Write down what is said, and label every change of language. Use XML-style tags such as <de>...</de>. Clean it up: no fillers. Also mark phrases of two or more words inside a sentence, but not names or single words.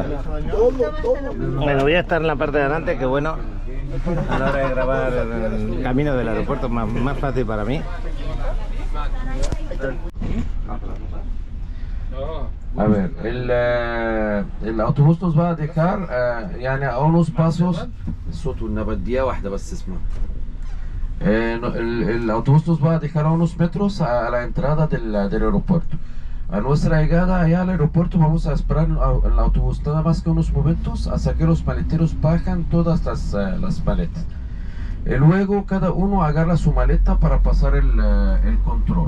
<es>Bueno, voy a estar en la parte de adelante, que bueno, a la hora de grabar el camino del aeropuerto más fácil para mí. A ver, el autobús nos va a dejar يعني a unos pasos.</es> <ar>الصوت والنبض دقيقة واحدة بس اسمع.</ar> <es>El autobús nos va a dejar a unos metros a la entrada del aeropuerto. A nuestra llegada allá al aeropuerto vamos a esperar el autobús nada más que unos momentos hasta que los maleteros bajan todas las maletas. Y luego cada uno agarra su maleta para pasar el control.</es>